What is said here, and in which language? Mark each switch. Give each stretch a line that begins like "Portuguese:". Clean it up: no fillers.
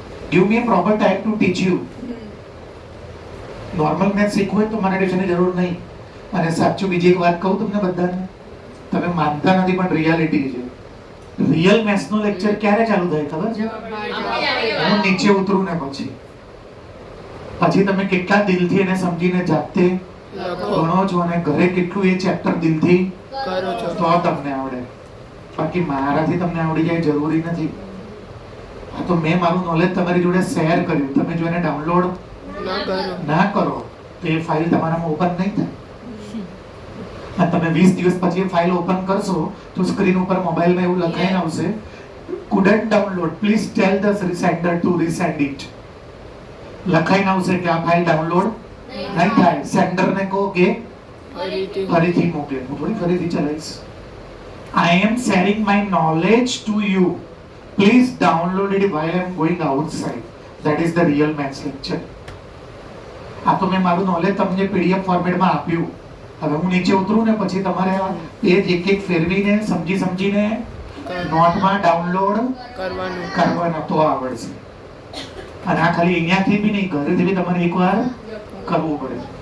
English: Give me a proper time to teach you.
Gujarati: Normal math શીખવું હોય તો મને ટ્યુશનની જરૂર નહીં. અને સાચું બીજી એક વાત કહું તમને બધાને, તમે માનતા નથી પણ રિયાલિટી છે. રિયલ મેથ્સનો લેક્ચર ક્યારે ચાલુ થાય ખબર છે? હું નીચે ઉતરું ને પછી તમે કેટલા દિલથી એને સમજીને જાતે ભણો છો અને ઘરે કેટલું એ ચેપ્ટર દિલથી કરો છો તો તમને આવડે. બાકી મારાથી તમને આવડી જાય જરૂરી નથી. આ તો મેં મારું નોલેજ તમારી જોડે શેર કર્યું, તમે જો એને ડાઉનલોડ ના કરો તો એ ફાઇલ તમારામાં ઓપન નહીં થાય. અને તમે 20 દિવસ પછી એ ફાઇલ ઓપન કરશો તો સ્ક્રીન ઉપર મોબાઈલમાં એવું લખાઈને આવશે,
English: couldn't download, please tell the sender to resend it.
Gujarati: લખાઈને આવશે કે આ ફાઇલ ડાઉનલોડ નહીં થાય. સેન્ડરને કહો કે ફરીથી મોકલે. હું થોડી ફરીથી ચલાવીશ.
English: I am sharing my knowledge to you. Please download it while I am going outside. That is the real maths lecture.
Gujarati: આ તો મેં મારું નોલેજ તમને PDF ફોર્મેટમાં આપ્યું. હવે હું નીચે ઉતરું ને પછી તમારે આ પેજ એક એક ફેરવીને સમજીને નોટમાં ડાઉનલોડ કરવાના તો આવડશે. અને આ ખાલી અહીંયાથી બી નહીં, ઘરેથી બી તમારે એકવાર કરવું પડે.